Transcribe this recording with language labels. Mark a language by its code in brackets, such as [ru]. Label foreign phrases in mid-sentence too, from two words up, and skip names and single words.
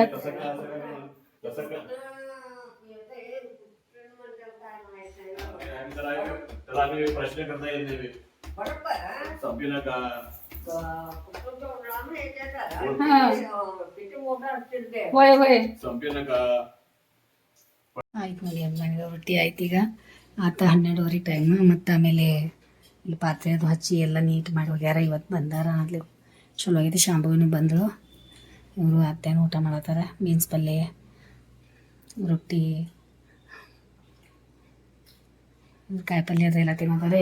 [mr] कसं काय त्याला आम्ही प्रश्न करता येत नाही. संपी नका होय होय संपी नका [kn] ಆಯ್ತು ನೋಡಿ ಅಮ್ಮನಿಗೆ ರೊಟ್ಟಿ ಆಯ್ತು ಈಗ ಆತ 12:30 ಟೈಮ್ ಮತ್ತು ಆಮೇಲೆ ಇಲ್ಲಿ ಪಾತ್ರೆ ಅದು ಹಚ್ಚಿ ಎಲ್ಲ ನೀಟ್ ಮಾಡಿ ಹೋಗ್ಯಾರ. ಇವತ್ತು ಬಂದಾರ ಅಲ್ಲಿ ಚಲೋ ಆಗೈತಿ. ಶಾಂಭವಿನೂ ಬಂದರು. ಇವರು ಅತ್ತೆನೂ ಊಟ ಮಾಡತ್ತಾರ. ಬೀನ್ಸ್ ಪಲ್ಯ ರೊಟ್ಟಿ ಕಾಯಿ ಪಲ್ಯ ಅದೆಲ್ಲ ತಿನ್ನೋದಾರೆ.